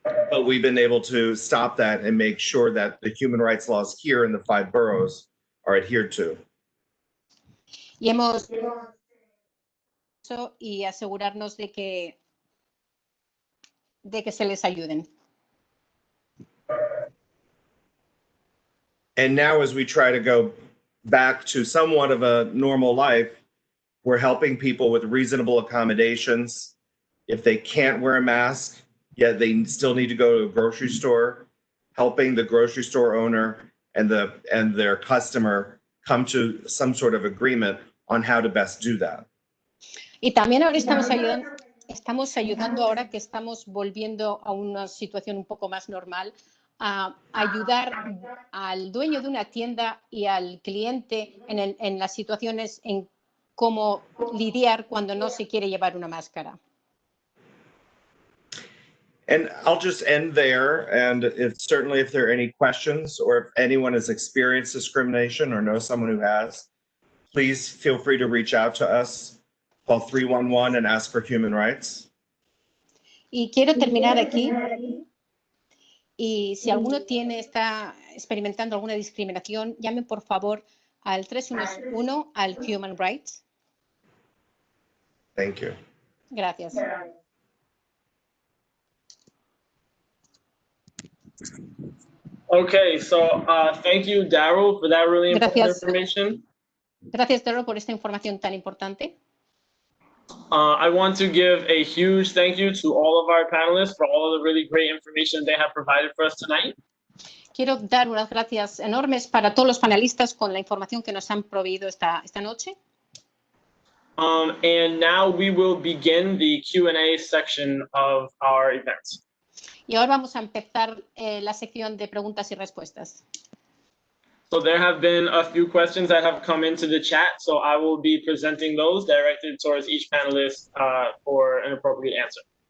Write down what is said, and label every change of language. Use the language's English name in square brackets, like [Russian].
[English] But we've been able to stop that and make sure that the human rights laws here in the 5 boroughs are adhered to. [Spanish] Y hemos y asegurarnos de que se les ayuden. [English] And now as we try to go back to somewhat of a normal life, we're helping people with reasonable accommodations. If they can't wear a mask, yet they still need to go to a grocery store, helping the grocery store owner and their customer come to some sort of agreement on how to best do that. [Spanish] Y también ahora estamos ayudando ahora que estamos volviendo a una situación un poco más normal, a ayudar al dueño de una tienda y al cliente en las situaciones en cómo lidiar cuando no se quiere llevar una máscara. [English] And I'll just end there. And certainly if there are any questions or if anyone has experienced discrimination or knows someone who has, please feel free to reach out to us. Call 311 and ask for human rights. [Spanish] Y quiero terminar aquí. Y si alguno está experimentando alguna discriminación, llame por favor al 311 al Human Rights. [English] Thank you. [Spanish] Gracias. [English] Okay, so thank you, Daryl, for that really important information. [Spanish] Gracias, Daryl, por esta información tan importante. [English] I want to give a huge thank you to all of our panelists for all of the really great information they have provided for us tonight. [Spanish] Quiero dar unas gracias enormes para todos los panelistas con la información que nos han proveído esta noche. [English] And now we will begin the Q&A section of our event. [Spanish] Y ahora vamos a empezar la sección de preguntas y respuestas. [English] So there have been a few questions that have come into the chat, so I will be presenting those directed towards each panelist for an appropriate answer.